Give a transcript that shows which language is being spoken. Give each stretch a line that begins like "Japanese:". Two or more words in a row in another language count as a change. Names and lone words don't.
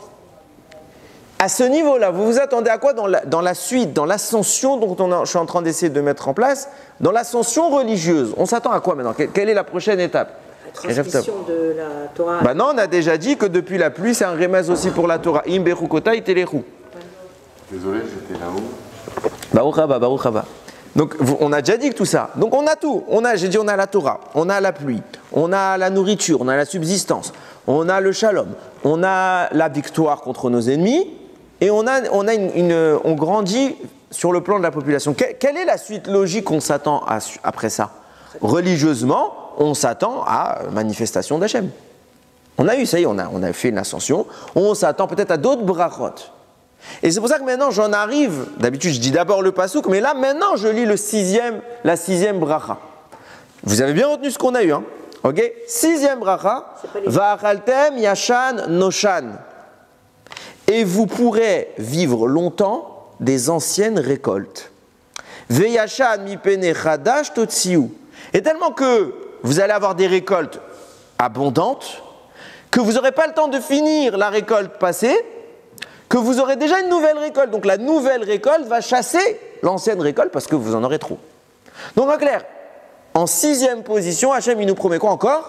French: À ce niveau-là, vous vous attendez à quoi dans la suite, dans l'ascension dont je suis en train d'essayer de mettre en place, dans l'ascension religieuse? On s'attend à quoi maintenant? Quelle est la prochaine étape? La transmission de la Torah. Bah non, on a déjà dit que depuis la pluie, c'est un remez aussi pour la Torah.
Hebrew: אם בחקתי תלכו.
French: Désolé, j'étais là-haut.
Hebrew: ברוך הבא, ברוך הבא.
French: Donc on a déjà dit que tout ça. Donc on a tout. J'ai dit on a la Torah, on a la pluie, on a la nourriture, on a la subsistance, on a le shalom, on a la victoire contre nos ennemis, et on grandit sur le plan de la population. Quelle est la suite logique qu'on s'attend après ça? Religieusement, on s'attend à manifestation d'Hachem. On a eu, ça y est, on a fait une ascension. On s'attend peut-être à d'autres brachot. Et c'est pour ça que maintenant j'en arrive. D'habitude, je dis d'abord le pasouk, mais là maintenant je lis la sixième bracha. Vous avez bien retenu ce qu'on a eu, hein? Ok? Sixième bracha.
Hebrew: ואכלתם ישן נושן.
French: Et vous pourrez vivre longtemps des anciennes récoltes.
Hebrew: וישן מפני חדש תוציאו.
French: Et tellement que vous allez avoir des récoltes abondantes, que vous n'aurez pas le temps de finir la récolte passée, que vous aurez déjà une nouvelle récolte. Donc la nouvelle récolte va chasser l'ancienne récolte parce que vous en aurez trop. Donc en clair, en sixième position, Hachem il nous promet quoi encore?